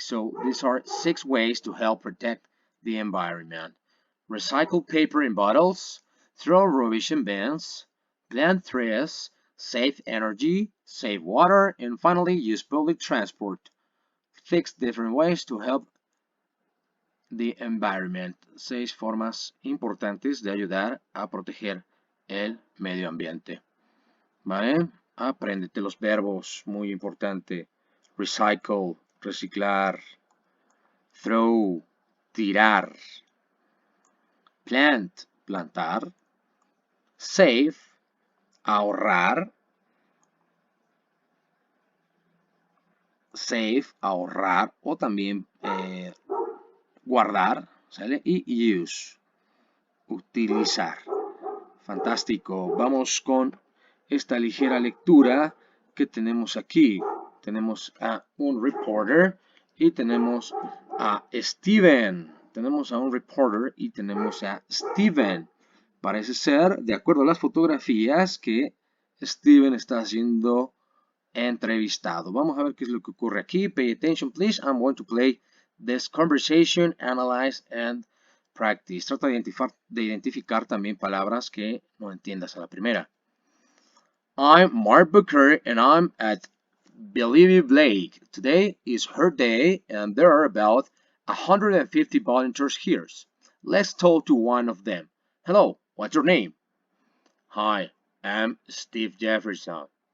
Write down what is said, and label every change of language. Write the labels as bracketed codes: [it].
[en] So these are 6 ways to help protect the environment. Recycle paper in bottles, throw rubbish in bins, plant trees, save energy, save water, and finally use public transport. 6 different ways to help the environment. [es] 6 formas importantes de ayudar a proteger el medio ambiente. ¿Vale? Apréndete los verbos, muy importante. Recycle, reciclar. Throw, tirar. Plant, plantar. Save, ahorrar. Save, ahorrar o también guardar, ¿sale? Y use, utilizar. Fantástico. Vamos con esta ligera lectura ¿qué tenemos aquí? Tenemos a un reporter y tenemos a Steven. Tenemos a un reporter y tenemos a Steven. Parece ser, de acuerdo a las fotografías, que Steven está siendo entrevistado. Vamos a ver qué es lo que ocurre aquí. [en] Pay attention, please. I'm going to play this conversation, analyze and practice. [es] Trata de identificar también palabras que no entiendas a la primera. [en] I'm Mark Booker and I'm at Bellevue Blake. Today is her day and there are about 150 volunteers here. Let's talk to one of them. Hello, what's your name? Hi, I'm Steve Jefferson.